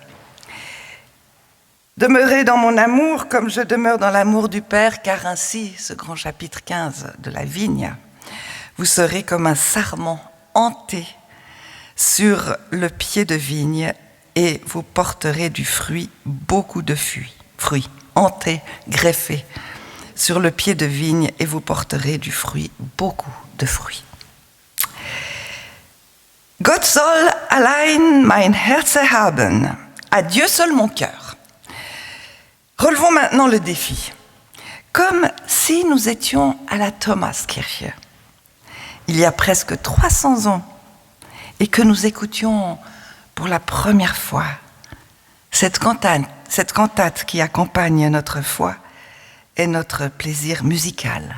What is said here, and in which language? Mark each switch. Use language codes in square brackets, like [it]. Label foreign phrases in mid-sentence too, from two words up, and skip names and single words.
[fr] Demeurez dans mon amour comme je demeure dans l'amour du Père, car ainsi, ce grand chapitre 15 de la vigne, vous serez comme un sarment hanté sur le pied de vigne et vous porterez du fruit, beaucoup de fruits, hanté, greffé sur le pied de vigne et vous porterez du fruit, beaucoup de fruits. [de] Gott soll allein mein Herz haben. [fr] À Dieu seul mon cœur. Relevons maintenant le défi. Comme si nous étions à la Thomaskirche, il y a presque 300 ans, et que nous écoutions pour la première fois cette cantate qui accompagne notre foi et notre plaisir musical.